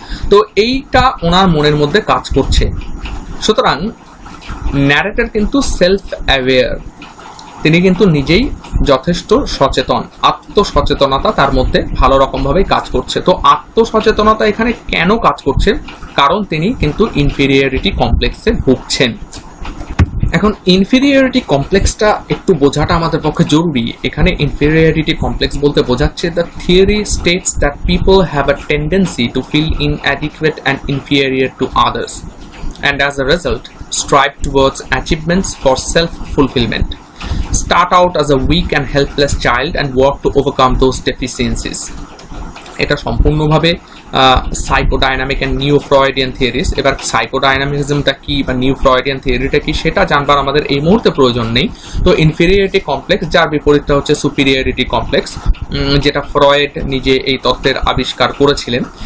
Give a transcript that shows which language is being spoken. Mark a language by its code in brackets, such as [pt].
[bn] তো এইটা ওনার মনের মধ্যে কাজ করছে। সুতরাং ন্যারেটর কিন্তু সেলফ অ্যাওয়্যার, তিনি কিন্তু নিজেই যথেষ্ট সচেতন, আত্মসচেতনতা তার মধ্যে ভালো রকমভাবেই কাজ করছে। তো আত্মসচেতনতা এখানে কেন কাজ করছে? কারণ তিনি কিন্তু ইনফিরিয়রিটি কমপ্লেক্সে ভুগছেন। এখন ইনফিরিয়রিটি কমপ্লেক্সটা একটু বোঝাটা আমাদের পক্ষে জরুরি। এখানে ইনফিরিয়রিটি কমপ্লেক্স বলতে বোঝাচ্ছে [en] The theory states that people have a tendency to feel inadequate and inferior to others and as a result strive towards achievements for self-fulfillment, start out as a weak and helpless child and work to overcome those deficiencies. [bn] এটা সম্পূর্ণভাবে psychodynamic and new Freudian theories. এবার সাইকোডাইনামিজমটা কি বা new Freudian থিওরিটা কি সেটা জানবার আমাদের এই মুহূর্তে প্রয়োজন নেই। তো ইনফিরিয়রিটি কমপ্লেক্স, যার বিপরীতটা হচ্ছে সুপিরিয়রিটি কমপ্লেক্স, যেটা ফ্রয়েড নিজে এই তত্ত্বের আবিষ্কার করেছিলেন।